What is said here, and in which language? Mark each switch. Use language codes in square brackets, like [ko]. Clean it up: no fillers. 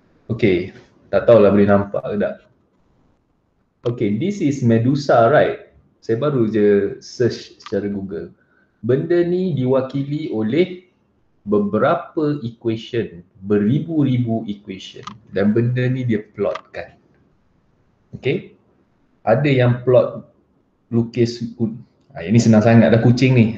[ms] Okay, tak tahulah boleh nampak ke tak. [en] Okay, this is Medusa, right? [ms] Saya baru je search secara Google. Benda ni diwakili oleh beberapa equation, beribu-ribu equation, dan benda ni dia plotkan. Okay? Ada yang plot lukis, ini senang sangat dah kucing ni.